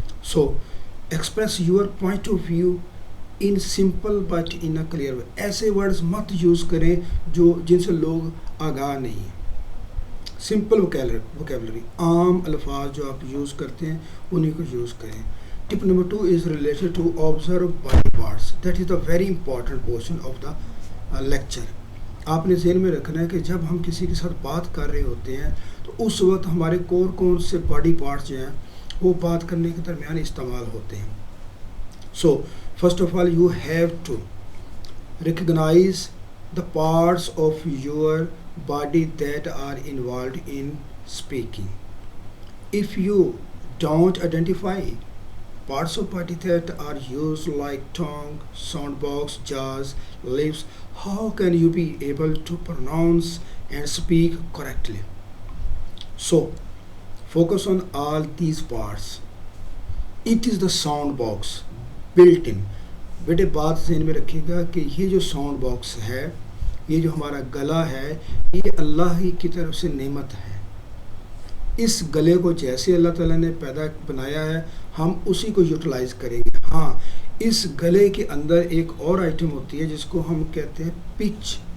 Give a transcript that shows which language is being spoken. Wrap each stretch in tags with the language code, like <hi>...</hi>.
<en>So express your point of view in simple but in a clear way.</en> <hi>ऐसे words मत use करें जिनसे लोग आगाह नहीं हैं। सिंपल वोकेबलरी, आम अल्फाज जो आप यूज़ करते हैं उन्हीं को यूज़ करें।</hi> <en>Tip number 2 is related to observe body parts. That is the very important portion of the lecture.</en> <hi>आपने ज़हन में रखना है कि जब हम किसी के साथ बात कर रहे होते हैं तो उस वक्त हमारे कौन से बॉडी पार्ट्स जो हैं वो बात करने के दरमियान इस्तेमाल होते हैं।</hi> <en>So first of all you have to recognize the parts of your body that are involved in speaking. If you don't identify parts of body that are used like tongue, sound box, jaws, lips, how can you be able to pronounce and speak correctly? So, focus on all these parts. It is the sound box built in.</en> <hi>बेटे बात ज़हन में रखिएगा कि ये जो sound box है, ये जो हमारा गला है, ये अल्लाह ही की तरफ से नेमत है। इस गले को जैसे अल्लाह ताला ने बनाया है हम उसी को यूटिलाइज़ करेंगे। हाँ, इस गले के अंदर एक और आइटम होती है जिसको हम कहते हैं पिच।</hi>